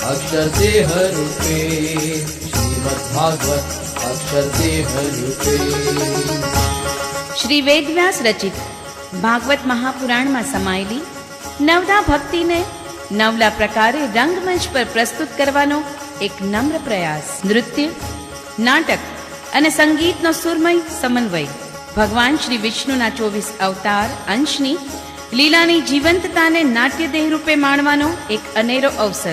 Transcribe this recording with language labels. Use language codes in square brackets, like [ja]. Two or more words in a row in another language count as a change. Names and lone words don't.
[gu] અક્ષર દેહ રૂપે, શ્રીમદ્ ભાગવત અક્ષર દેહ રૂપે। શ્રી વેદવ્યાસ રચિત ભાગવત મહાપુરાણમાં સમાયેલી નવદા ભક્તિને નવલા પ્રકારે રંગમંચ પર પ્રસ્તુત કરવાનો એક નમ્ર પ્રયાસ। નૃત્ય, નાટક અને સંગીતનો સુરમય સમન્વય ભગવાન શ્રી વિષ્ણુના 24 અવતાર અંશની લીલાની જીવંતતાને નાટ્યદેહ રૂપે માણવાનો એક અનેરો અવસર।